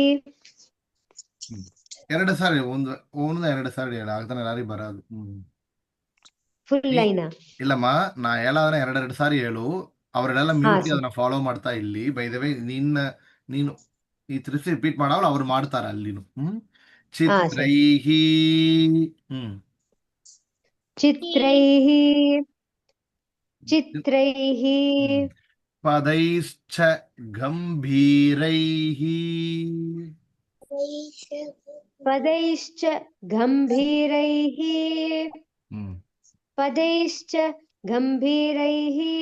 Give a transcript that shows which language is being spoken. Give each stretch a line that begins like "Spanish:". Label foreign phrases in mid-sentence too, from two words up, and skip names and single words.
Kannada: 2 ಸಾರಿ, ಒಂದು 2 ಸಾರಿ ಹೇಳ, ಆಗ್ತಾನೆ ಎಲ್ಲಾರಿಗೆ ಬರೋದು. ಫುಲ್ ಲೈನಾ? ಇಲ್ಲಮ್ಮ, ನಾ ಹೇಳೋದನ್ನ 2 ಸಾರಿ ಹೇಳು. ಅವರೆಲ್ಲ ಮ್ಯೂಟ್ ಅದನ್ನ ಫಾಲೋ ಮಾಡ್ತಾ ಇಲ್ಲಿ.
English: by the way
Kannada: ನೀನು ಈ 3 ರಿಪೀಟ್ ಮಾಡಾವಲ್ಲ, ಅವ್ರು ಮಾಡ್ತಾರ ಅಲ್ಲಿನು.
Sanskrit: ಚಿತ್ರೈಹಿ. ಚಿತ್ರೈಃ ಚಿತ್ರೈಃ ಪದೈಶ್ಚ ಗಂಭೀರೈಃ. ಪದೈಶ್ಚ ಗಂಭೀರೈಃ ಪದೈಶ್ಚ ಗಂಭೀರೈಃ